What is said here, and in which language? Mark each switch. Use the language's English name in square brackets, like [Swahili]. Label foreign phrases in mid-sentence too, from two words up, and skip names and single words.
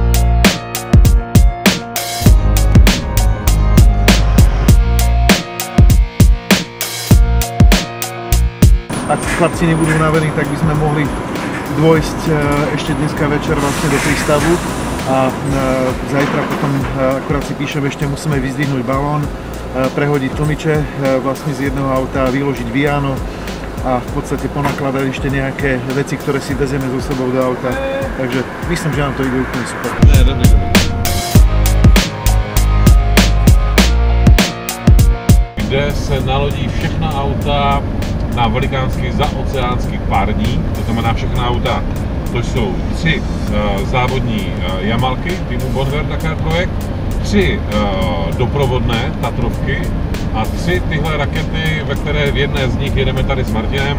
[Slovak] Ak chlapci nebudú unavení, tak by sme mohli dôjsť ešte dneska večer vlastne do prístavu a zajtra potom, akurát si píšem, ešte musíme vyzdvihnúť balón, prehodiť tlmiče vlastne z jedného auta, vyložiť Viano a v podstate ponakladať ešte nejaké veci, ktoré si vezieme so sebou do auta. Takže myslím, že nám to ide úplne super. [Czech] Kde se nalodí všechna auta na velikánský zaoceánský párník, to znamená všechna auta, to jsou 3 závodní Jamalky týmu Bonheur Dakar Projekt, 3 doprovodné Tatrovky a 3 tyhle rakety, ve které v jedné z nich jedeme tady s Martinem.